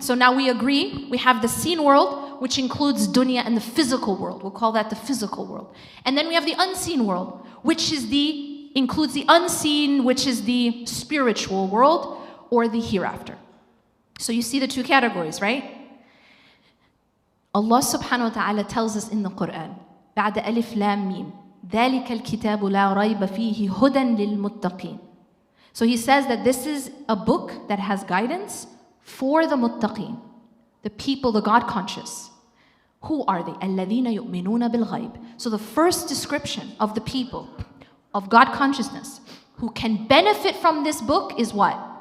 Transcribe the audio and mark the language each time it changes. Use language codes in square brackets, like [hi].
[en] So now we agree, we have the seen world, which includes dunya and the physical world. We'll call that the physical world. And then we have the unseen world, which is includes the unseen, which is the spiritual world or the hereafter. So you see the two categories, right? Allah subhanahu wa ta'ala tells us in the Quran, [ar] بعد ألف لام ميم ذلك الكتاب لا ريب فيه هدى للمتقين. [en] So he says that this is a book that has guidance for the muttaqin, the people, the God conscious. Who are they? [ar] الذين يؤمنون بالغيب. [en] So the first description of the people of God consciousness who can benefit from this book is what?